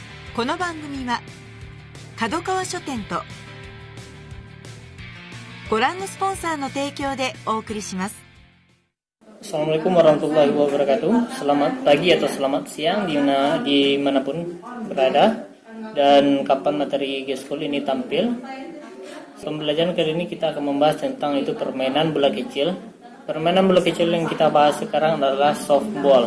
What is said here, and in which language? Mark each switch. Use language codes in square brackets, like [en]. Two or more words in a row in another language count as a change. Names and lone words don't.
[ja] この番組は角川書店とご覧のスポンサーの提供でお送りします。 [ar] السلام عليكم ورحمة الله وبركاته. [id] Selamat pagi atau selamat siang dimanapun berada dan kapan materi G-School ini tampil. Pembelajaran kali ini kita akan membahas tentang itu permainan bola kecil. Permainan bola kecil yang kita bahas sekarang adalah softball.